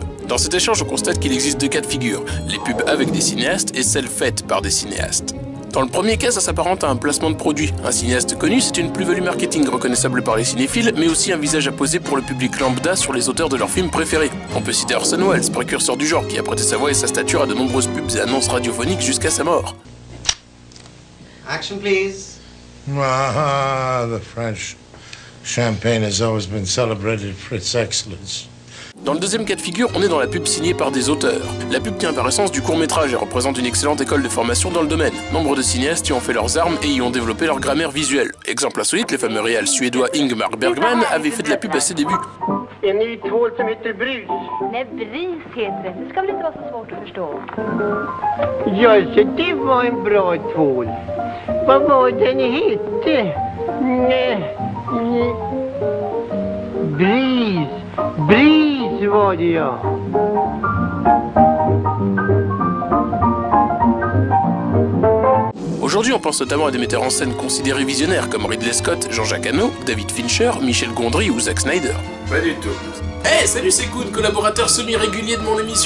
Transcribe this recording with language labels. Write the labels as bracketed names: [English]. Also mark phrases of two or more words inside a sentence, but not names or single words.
[French] Dans cet échange, on constate qu'il existe deux cas de figure, les pubs avec des cinéastes et celles faites par des cinéastes. Dans le premier cas, ça s'apparente à un placement de produit. Un cinéaste connu, c'est une plus-value marketing reconnaissable par les cinéphiles, mais aussi un visage à poser pour le public lambda sur les auteurs de leurs films préférés. On peut citer Orson Welles, précurseur du genre, qui a prêté sa voix et sa stature à de nombreuses pubs et annonces radiophoniques jusqu'à sa mort. [English] Action, please. Ah, the French. Champagne has always been celebrated for its excellence. [French] Dans le deuxième cas de figure, on est dans la pub signée par des auteurs. La pub tient par essence du court-métrage et représente une excellente école de formation dans le domaine. Nombre de cinéastes y ont fait leurs armes et y ont développé leur grammaire visuelle. Exemple insolite, le fameux réal suédois Ingmar Bergman avait fait de la pub à ses débuts. [Swedish] En ny tvål som heter Brus. Nej, bris heter det. Det ska väl inte vara så svårt att förstå. Ja, så det var en bra tvål. Vad var den hette? Bris. Bris var det, ja. [French] Aujourd'hui, on pense notamment à des metteurs en scène considérés visionnaires comme Ridley Scott, Jean-Jacques Hano, David Fincher, Michel Gondry ou Zack Snyder. Pas du tout. Hey, salut, c'est Koun, collaborateur semi-régulier de mon émission.